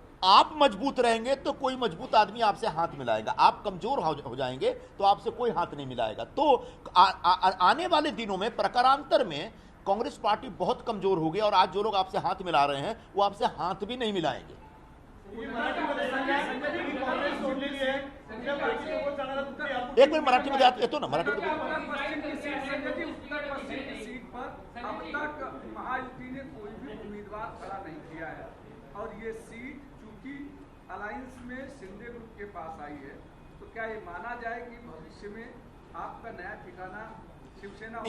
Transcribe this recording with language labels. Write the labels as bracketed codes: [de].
[hi] आप मजबूत रहेंगे तो कोई मजबूत आदमी आपसे हाथ मिलाएगा, आप कमजोर हो जाएंगे तो आपसे कोई हाथ नहीं मिलाएगा. तो आने वाले दिनों में प्रकारांतर में कांग्रेस पार्टी बहुत कमजोर होगी और आज जो लोग आपसे हाथ मिला रहे हैं वो आपसे हाथ भी नहीं मिलाएंगे. एक मिनट [mr] मराठी मध्ये येतो ना, मराठी मध्ये. [hi] उत्तर पश्चिम की सीट पर अब तक महायुति ने कोई भी उम्मीदवार खड़ा नहीं किया है और ये सीट चूंकि अलायंस में शिंदे ग्रुप के पास आई है, तो क्या ये माना जाए कि भविष्य में आपका नया ठिकाना शिवसेना?